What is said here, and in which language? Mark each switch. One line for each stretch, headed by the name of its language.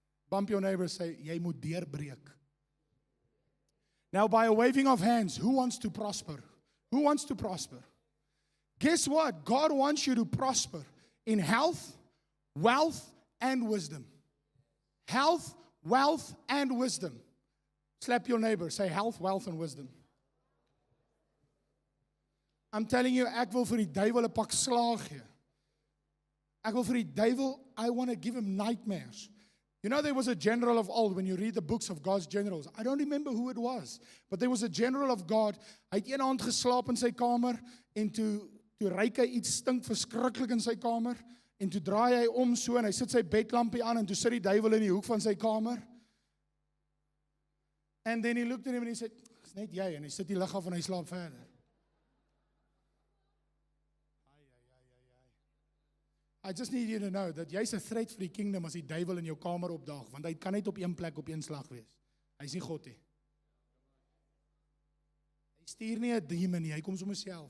English: Bump your neighbor and say,
Afrikaans: jy moet deurbreek.
English: Now, by a waving of hands, who wants to prosper? Who wants to prosper? Guess what? God wants you to prosper in health, wealth, and wisdom. Health, wealth, and wisdom. Slap your neighbor. Say health, wealth, and wisdom. I'm telling you,
Afrikaans: ek wil vir die duiwel 'n pak slaag gee. Ek wil vir die duiwel,
English: I want to give him nightmares. You know, there was a general of old, when you read the books of God's generals. I don't remember who it was, but there was a general of God.
Afrikaans: Hy het een aand geslaap in sy kamer, en toe ryk hy iets stink verskriklik in sy kamer, en toe draai hy om so, en hy sit sy bedlampie aan, en toe sit die duiwel in die hoek van sy kamer.
English: And then he looked at him and he said,
Afrikaans: "It's net jy," en hy sit die lig af en hy slaap verder.
English: I just need you to know that
Afrikaans: jy's 'n threat vir die kingdom as die duiwel in jou kamer opdaag, want hy kan net op een plek op een slag wees. Hy's nie God nie. Hy stuur nie 'n demon nie, hy kom sommer self.